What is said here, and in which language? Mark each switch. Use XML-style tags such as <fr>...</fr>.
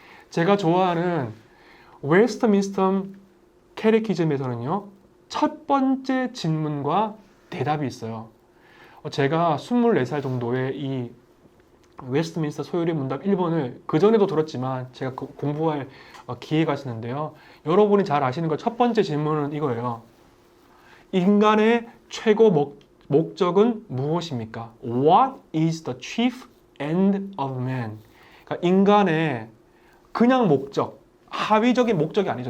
<ko>제가 좋아하는 웨스트민스터 캐테키즘에서는요, 첫 번째 질문과 대답이 있어요. 제가 24살 정도에 이 웨스트민스터 소요리 문답 1번을 그전에도 들었지만 제가 공부할 기회가 있었는데요. 여러분이 잘 아시는 것 첫 번째 질문은 이거예요. 인간의 최고 목적은 무엇입니까?</ko> <en>What is the chief end of man?</en> <ko>그러니까 인간의 그냥 목적, 하위적인 목적이 아니죠.</ko>